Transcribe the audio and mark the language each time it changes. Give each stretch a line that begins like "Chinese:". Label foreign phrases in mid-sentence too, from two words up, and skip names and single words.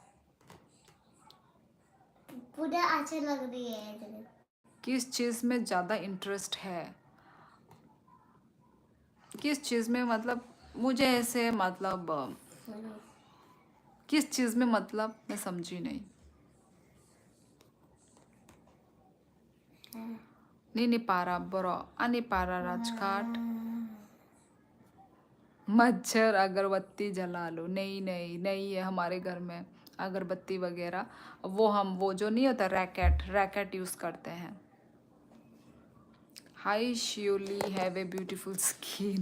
Hindi: पूरा अच्छा लग रही है इधर। किस चीज़ में ज़्यादा इंटरेस्ट है? किस चीज़ में मतलब, मुझे ऐसे मतलब किस चीज़ में मतलब, मैं समझी नहीं।
Kok Borok: Nini para bro, ani para राजकाट।
Hindi: मच्छर अगरबत्ती जला लो। नहीं नहीं नहीं है हमारे घर में अगरबत्ती वगैरह। वो जो नहीं होता रैकेट यूज़ करते हैं।
English: Hi Shyoli, have a beautiful skin.